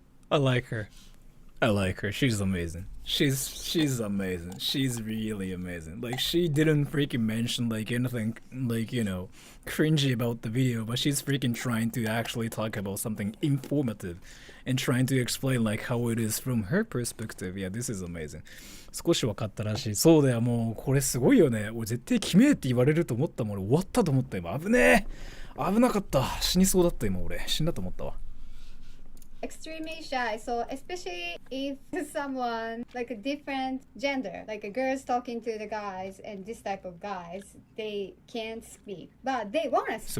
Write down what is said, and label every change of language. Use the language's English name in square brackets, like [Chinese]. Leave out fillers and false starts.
[English] I like her. I like her. She's amazing. She's amazing. She's really amazing. Like she didn't freaking mention like anything like, you know, cringy about the video, but she's freaking trying to actually talk about something informative and trying to explain like how it is from her perspective. Yeah, this is amazing. [Japanese] 少し分かったらしい。そうだよ、もうこれすごいよね。俺絶対決めって言われると思ったもん。俺終わったと思った今。危ねえ。危なかった。死にそうだった今俺。死んだと思ったわ。 [English] Extremely shy, so especially if someone like a different gender, like a girls talking to the guys and this type of guys, they can't speak, but they want to speak.